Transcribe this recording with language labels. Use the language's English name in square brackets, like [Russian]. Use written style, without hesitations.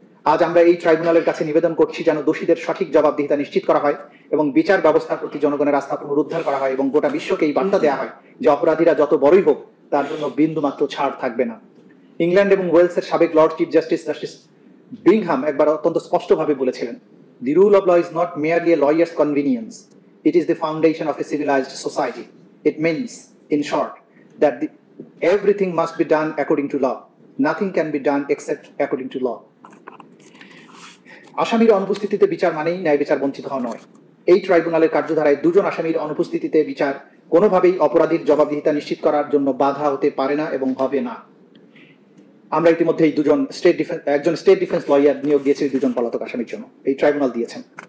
[Bangla] আজ আমরা এই ট্রাইব্যুনালের কাছে নিবেদন করছি যেন দোষীদের সঠিক জবাবদিহিতা নিশ্চিত করা হয় এবং বিচার ব্যবস্থার প্রতি জনগণের আস্থা পুনরুদ্ধার করা হয় এবং গোটা বিশ্বকে এই বার্তা দেওয়া হয় যে অপরাধীরা যত বড়ই হোক তার জন্য বিন্দুমাত্র ছাড় থাকবে না। ইংল্যান্ড এবং ওয়েলসের সাবেক লর্ড চিফ জাস্টিস বিংহাম একবার অত্যন্ত স্পষ্টভাবে বলেছিলেন, [English] "The rule of law is not merely a lawyer's convenience. It is the foundation of a civilized society. It means, in short, that everything must be done according to law. Nothing can be done except according to law." [Bangla] আসামির অনুপস্থিতিতে বিচার মানেই ন্যায় বিচার বঞ্চিত হওয়া নয়। এই ট্রাইব্যুনালের কার্যধারায় দুজন আসামির অনুপস্থিতিতে বিচার কোনোভাবেই অপরাধীর জবাবদিহিতা নিশ্চিত করার জন্য বাধা হতে পারে না এবং হবে না। আমরা ইতিমধ্যে এই একজন স্টেট ডিফেন্স লয়ার নিয়োগ দিয়েছি দুজন পলাতক আসামির জন্য। এই ট্রাইব্যুনাল দিয়েছেন।